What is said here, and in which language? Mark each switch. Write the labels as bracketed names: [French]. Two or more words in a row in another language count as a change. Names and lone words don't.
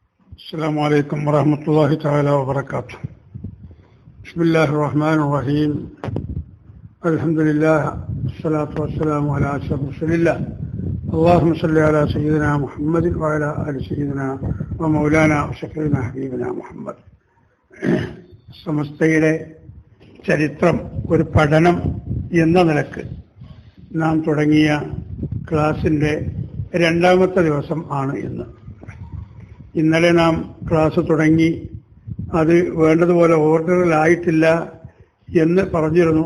[Arabic] السلام عليكم ورحمة الله تعالى وبركاته. بسم الله الرحمن الرحيم. الحمد لله والصلاة والسلام على أشرف رسول الله. اللهم صل على سيدنا محمد وعلى آل سيدنا ومولانا وشفيعنا حبيبنا محمد. [Malayalam] സമസ്തയുടെ ചരിത്രം ഒരു പഠനം എന്ന നിലക്ക് നാം തുടങ്ങിയ ക്ലാസിൻ്റെ രണ്ടാമത്തെ ദിവസം ആണ് ഇന്ന്. ഇന്നലെ നാം ക്ലാസ് തുടങ്ങി, അത് വേണ്ടതുപോലെ ഓർഡറിലായിട്ടില്ല എന്ന് പറഞ്ഞിരുന്നു.